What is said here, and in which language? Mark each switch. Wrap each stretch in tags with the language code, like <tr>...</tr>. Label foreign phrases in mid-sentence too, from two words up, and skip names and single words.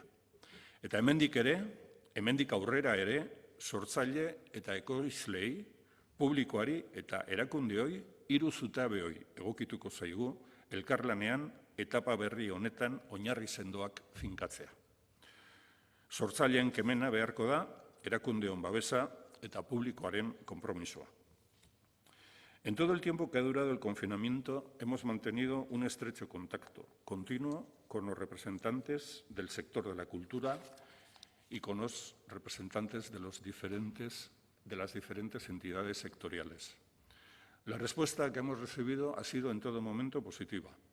<eu>Eta hemendik aurrera ere, sortzaile eta ekoizleei, publikoari eta erakundeoi, 3 zutabeoi egokituko zaigu, elkarlanean etapa berri honetan oinarri sendoak finkatzea. Sortzaileen kemena beharko da, erakundeon babesa eta publikoaren konpromisoa.</eu> <es>En todo el tiempo que ha durado el confinamiento hemos mantenido un estrecho contacto continuo con los representantes del sector de la cultura y con los representantes de las diferentes entidades sectoriales. La respuesta que hemos recibido ha sido en todo momento positiva.</es>